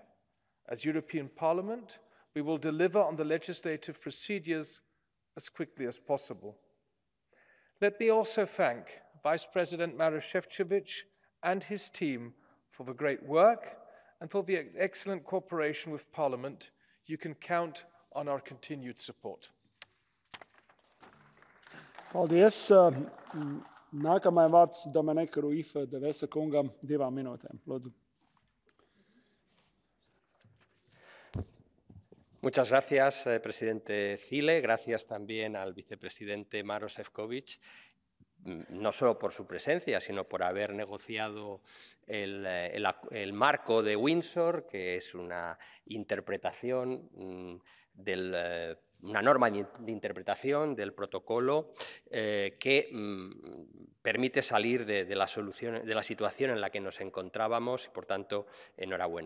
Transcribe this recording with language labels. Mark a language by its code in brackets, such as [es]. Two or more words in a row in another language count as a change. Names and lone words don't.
[en] As European Parliament, we will deliver on the legislative procedures as quickly as possible. Let me also thank Vice President Maroš Šefčovič and his team for the great work and for the excellent cooperation with Parliament. You can count on our continued support. [lv] Paldies. Nākamajam vārds Dominika Ruifa de Vesa kungam 2 minūtēm. Lūdzu. [es] Muchas gracias, presidente Zile. Gracias también al vicepresidente Maroš Šefčovič, no solo por su presencia, sino por haber negociado el marco de Windsor, que es una interpretación del una norma de interpretación del protocolo que permite salir de la situación en la que nos encontrábamos y, por tanto, enhorabuena.